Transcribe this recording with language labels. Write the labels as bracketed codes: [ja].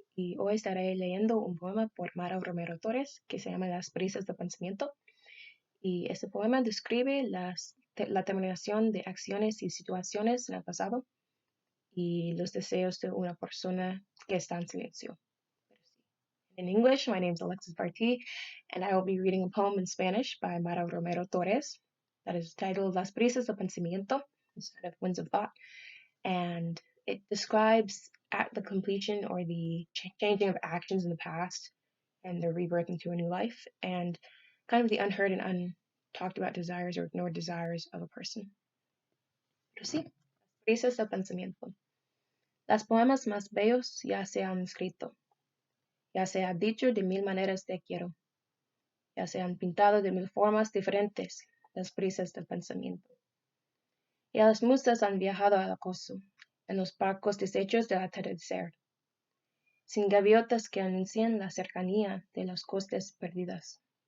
[es] y hoy estaré leyendo un poema por Mara Romero Torres que se llama Las brisas del pensamiento. Y este poema describe la terminación de acciones y situaciones en el pasado y los deseos de una persona que está en silencio. [en] In English, my name is Alexis Bartee, and I will be reading a poem in Spanish by Mara Romero Torres that is titled Las brisas del pensamiento, instead of Winds of Thought, and it describes at the completion or the changing of actions in the past and their rebirth into a new life, and kind of the unheard and untalked about desires or ignored desires of a person. [es] Pero sí, brisas del pensamiento. Las poemas más bellos ya se han escrito, ya se ha dicho de mil maneras te quiero, ya se han pintado de mil formas diferentes las brisas del pensamiento. Ya las musas han viajado al acoso, en los barcos deshechos del atardecer, sin gaviotas que anuncien la cercanía de las costas perdidas.